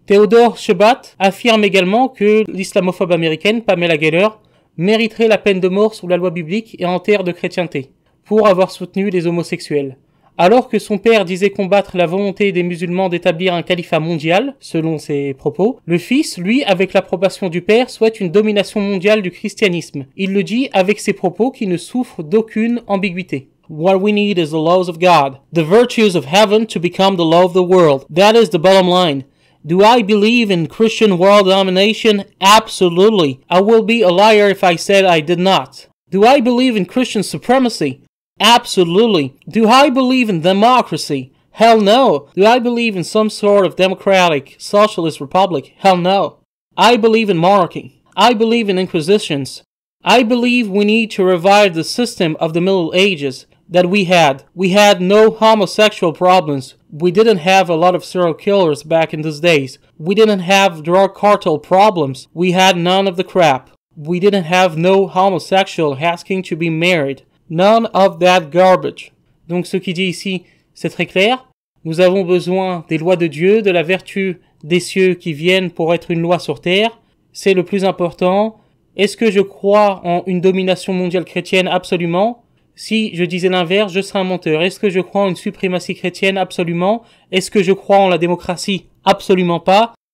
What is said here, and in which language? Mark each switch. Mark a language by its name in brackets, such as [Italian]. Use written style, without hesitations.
[French] Théodore Shubat affirme également que l'islamophobe américaine, Pamela Geller, mériterait la peine de mort sous la loi biblique et en terre de chrétienté, pour avoir soutenu les homosexuels. Alors que son père disait combattre la volonté des musulmans d'établir un califat mondial, selon ses propos, le fils, lui, avec l'approbation du père, souhaite une domination mondiale du christianisme. Il le dit avec ses propos qui ne souffrent d'aucune ambiguïté. [English] What we need is the laws of God, the virtues of heaven to become the law of the world. That is the bottom line. Do I believe in Christian world domination? Absolutely. I will be a liar if I said I did not. Do I believe in Christian supremacy? Absolutely. Do I believe in democracy? Hell no. Do I believe in some sort of democratic, socialist republic? Hell no. I believe in monarchy. I believe in inquisitions. I believe we need to revive the system of the Middle Ages that we had. We had no homosexual problems. We didn't have a lot of serial killers back in those days. We didn't have drug cartel problems. We had none of the crap. We didn't have no homosexual asking to be married. None of that garbage. [French] Donc ce qu'il dit ici, c'est très clair. Nous avons besoin des lois de Dieu, de la vertu des cieux qui viennent pour être une loi sur terre. C'est le plus important. Est-ce que je crois en une domination mondiale chrétienne? Absolument. Si je disais l'inverse, je serais un menteur. Est-ce que je crois en une suprématie chrétienne? Absolument. Est-ce que je crois en la démocratie? Absolument pas.